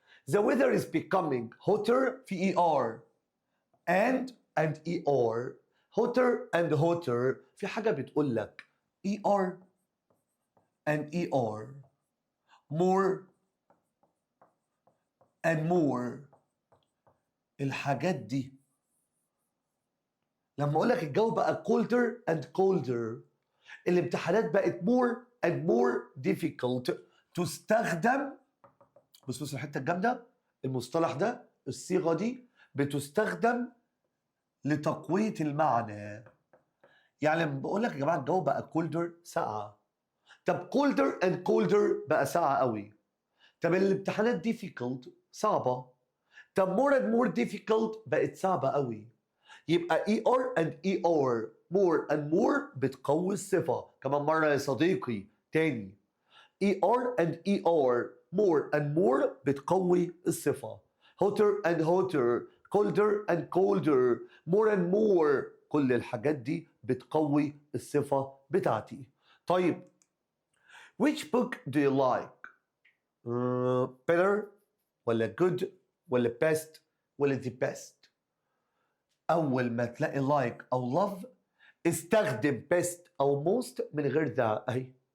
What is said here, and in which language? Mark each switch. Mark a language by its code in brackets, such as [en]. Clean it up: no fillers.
[en] The weather is becoming hotter في ER and ER. hotter and hotter [ar] في حاجة بتقول لك [en] ER and ER more and more. [ar] الحاجات دي لما اقول لك الجو بقى colder and colder، الامتحانات بقت more and more difficult تستخدم. بص الحته الجامده، المصطلح ده الصيغه دي بتستخدم لتقويه المعنى. يعني لما بقول لك يا جماعه الجو بقى colder ساقعه، طب colder and colder بقى ساقعه قوي. طب الامتحانات difficult صعبه، طب more and more difficult بقت صعبه قوي. يبقى ER and ER more and more بتقوي الصفة. كمان مرة يا صديقي تاني، ER and ER more and more بتقوي الصفة. hotter and hotter colder and colder more and more كل الحاجات دي بتقوي الصفة بتاعتي. طيب [en] which book do you like؟ [ar] better ولا good ولا best ولا the best؟ أول ما تلاقي like أو love استخدم best أو most من غير ذا أهي.